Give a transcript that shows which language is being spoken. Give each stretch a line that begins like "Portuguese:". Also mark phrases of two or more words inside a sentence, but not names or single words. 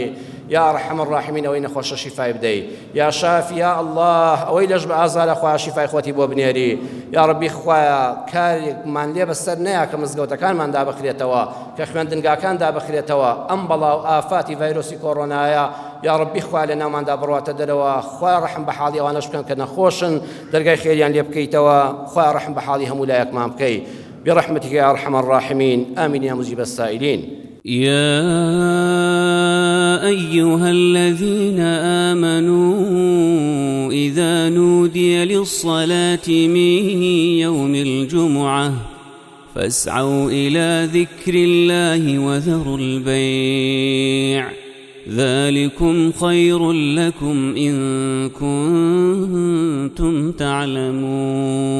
Arabic: یا ئەرحەم الراحمین
Central Kurdish: ئەوەی نەخۆشە شیفای بدەی
Arabic: یا شافی یا الله
Central Kurdish: ئەوەی لەش بە ئازارە خوا شیفای خۆتی بۆ بنێری
Arabic: یا ڕەبی
Central Kurdish: خوایە کارێکمان لێ بەسەر نەیە کە مزگەوتەکانمان دابخرێتەوە کە خوێندنگاکان دابخرێتەوە ئەم بەڵاو ئافاتی ڤایرۆسی کۆڕۆنایە
Arabic: یا ڕەبی
Central Kurdish: خوا لە ناوماندا بڕواتە دەرەوە خوا ڕەحم بە حاڵی ئەوانەش بکەن کە نەخۆشن دەرگای خێریان لێ بکەیتەوە خوا ڕەحم بە حاڵی هەموو لایەکمان بکەی
Arabic: برحمتك يا أرحم الراحمين آمين يا مجيب السائلين يا أيها الذين آمنوا إذا نودي للصلاة من يوم الجمعة فاسعوا إلى ذكر الله وذروا البيع ذلكم خير لكم إن كنتم تعلمون